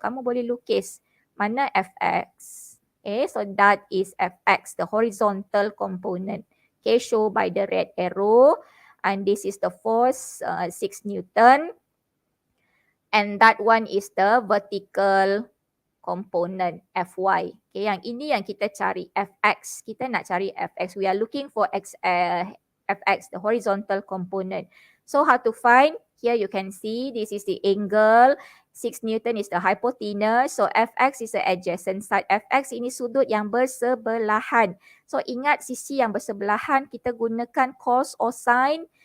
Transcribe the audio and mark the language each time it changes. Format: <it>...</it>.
<ms>Kamu boleh lukis. Mana Fx?</ms> <en>Okay, so that is Fx, the horizontal component. Okay, show by the red arrow. And this is the force 6 Newton. And that one is the vertical component Fy.</en> <ms>Okay, yang ini yang kita cari Fx. Kita nak cari Fx.</ms> <en>We are looking for Fx, the horizontal component. So how to find? Here you can see this is the angle 6 Newton is the hypotenuse. So Fx is the adjacent side.</en> <ms>Fx ini sudut yang bersebelahan. So ingat sisi yang bersebelahan kita gunakan cos or sin.</ms>